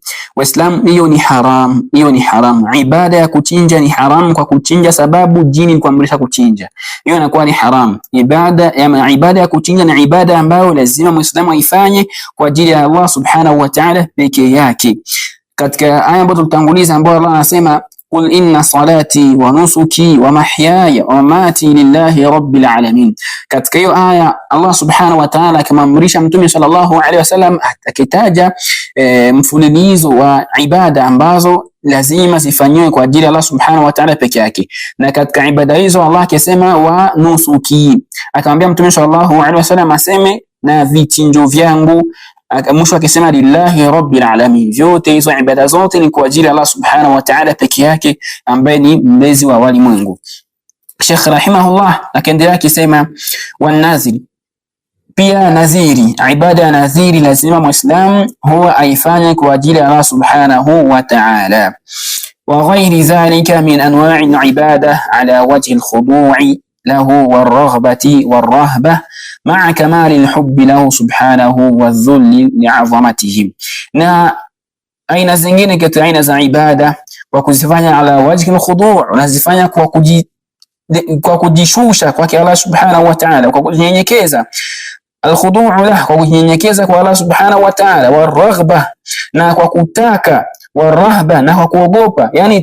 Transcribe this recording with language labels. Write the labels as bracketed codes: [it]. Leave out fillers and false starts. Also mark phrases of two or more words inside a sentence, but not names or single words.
[sw] Waislamu, hiyo ni haram, hiyo ni haram. Ibada ya kuchinja ni haram, kwa kuchinja sababu jini ni kuamrisha kuchinja, hiyo inakuwa ni haram. Ibada ya kuchinja ni ibada ambayo lazima Muislamu aifanye kwa ajili ya Allah [ar] سبحانه وتعالى [sw] peke yake. Katika aya ambayo tutanguliza, ambayo Allah anasema, [ar] قل إن صلاتي ونسكي ومحياي ومماتي لله رب العالمين. [sw] Katika hiyo aya Allah [ar] سبحانه وتعالى [sw] akamamrisha Mtume [ar] صلى الله عليه وسلم [sw] akitaja mfululizo wa ibada ambazo lazima zifanywe kwa ajili ya Allah [ar] سبحانه وتعالى [sw] peke yake. Na katika ibada hizo Allah akisema [ar] ونسكي, [sw] akamwambia Mtume [ar] صلى الله عليه وسلم [sw] aseme na vichinjo vyangu, mwisho akisema [ar] لله رب العالمين. [sw] Vyote hizo ibada zote ni kwa ajili ya Allah [ar] سبحانه وتعالى [sw] peke yake ambaye ni mlezi wa walimwengu. Sheikh rahimahullah akaendelea akisema wanazil, pia naziri, ibada ya naziri lazima muislam huwa aifanye kwa ajili ya Allah [ar] سبحانه وتعالى. وغير ذلك من أنواع العبادة على وجه الخضوع له والرغبة والرهبة مع كمال الحب له سبحانه والذل لعظمته. [sw] Na aina zingine katika aina za ibada kwa kuzifanya [ar] على وجه الخضوع', [sw] unazifanya kwa kujishusha kwa Allah [ar] سبحانه وتعالى, [sw] kwa kunyenyekeza. [ar] الخضوع له, [sw] kwa kunyenyekeza kwa Allah [ar] سبحانه وتعالى, [sw] war-raghbah, na kwa kutaka, war-rahba, na kwa kuogopa, yani